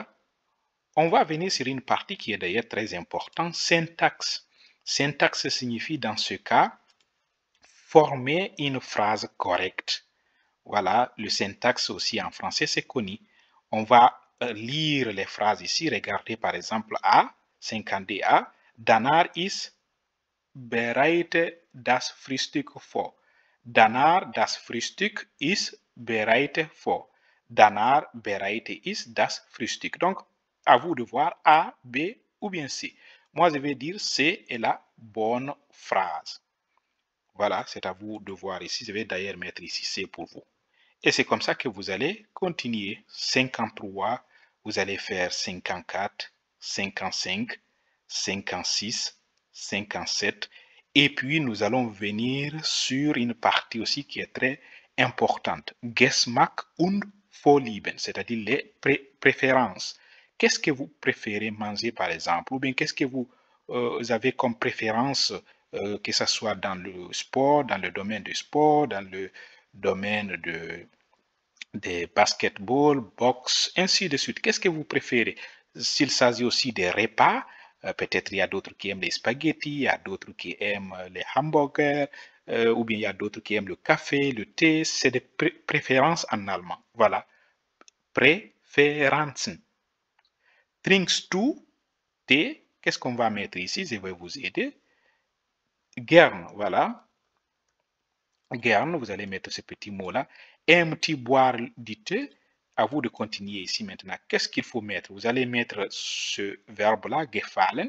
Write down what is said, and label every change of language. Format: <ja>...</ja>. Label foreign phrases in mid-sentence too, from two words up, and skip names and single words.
<fr>On va venir sur une partie qui est d'ailleurs très importante, syntaxe. Syntaxe signifie dans ce cas former une phrase correcte. Voilà, le syntaxe aussi en français, c'est connu. On va lire les phrases ici. Regardez par exemple A, 52a.</fr> <de>Danach ist bereite das Frühstück vor. Danach das Frühstück ist bereite vor. Danach bereite ich das Frühstück.</de> <fr>Donc, à vous de voir A, B ou bien C. Moi, je vais dire C est la bonne phrase. Voilà, c'est à vous de voir ici. Je vais d'ailleurs mettre ici C pour vous. Et c'est comme ça que vous allez continuer. 53, vous allez faire 54, 55, 56, 57. Et puis, nous allons venir sur une partie aussi qui est très importante.</fr> <de>Geschmack und Vorlieben,</de> <fr>c'est-à-dire les préférences. Qu'est-ce que vous préférez manger, par exemple? Ou bien qu'est-ce que vous avez comme préférence, que ce soit dans le sport, dans le domaine du sport, dans le domaine des basketball, boxe, ainsi de suite. Qu'est-ce que vous préférez? S'il s'agit aussi des repas, peut-être il y a d'autres qui aiment les spaghettis, il y a d'autres qui aiment les hamburgers, ou bien il y a d'autres qui aiment le café, le thé. C'est des préférences en allemand. Voilà.</fr> <de>Präferenzen. Trinkst du thé?</de> <fr>Qu'est-ce qu'on va mettre ici? Je vais vous aider. Gern, voilà. Gern, vous allez mettre ce petit mot-là. Aimes-tu boire du thé? À vous de continuer ici maintenant. Qu'est-ce qu'il faut mettre? Vous allez mettre ce verbe-là, gefallen.</fr>